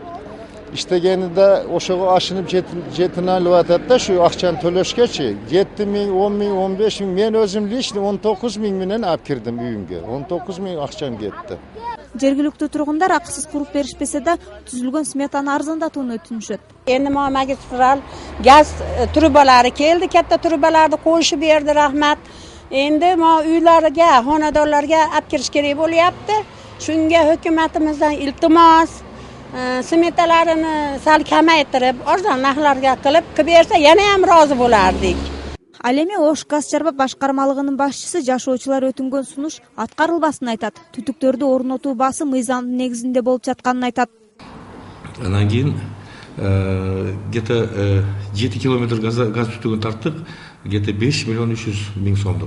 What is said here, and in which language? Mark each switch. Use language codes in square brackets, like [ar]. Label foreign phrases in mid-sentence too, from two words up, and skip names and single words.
[ky] İştegeninde ошого ашынып жетин алып атат да, şu акчаны төлөшкөчү 7 миң, 10 миң, 15 миң, мен өзүм лично 19 миң менен алып кирдим үйүмгө. 19 миң акчам кетти. Жергиликтүү тургундар акысыз куруп беришпесе да түзүлгөн сметаны арзандатууну өтүнүшөт. [uz] Endi magistral gaz trubalari keldi, katta trubalarni qo'yishib berdi, rahmat. Endi uylarga, xonadonlarga olib kirish kerak bo'lyapti. Shunga hukumatimizdan iltimos, smetalarini sal kamaytirib, arzon narxlarga qilib bersa, yana ham rozi bo'lardik. [ky] Ал эми Ош газ чарба башкармалыгынын башчысы жашоочулар өтүнгөн сунуш аткарылбасын айтат. Түтүктөрдү орнотуу баасы мыйзамдын негизинде болуп жатканын айтат. Анан кийин где-то 7 километр газ түтүгүн тарттык, где-то 5 миллион 300 миң сомдук.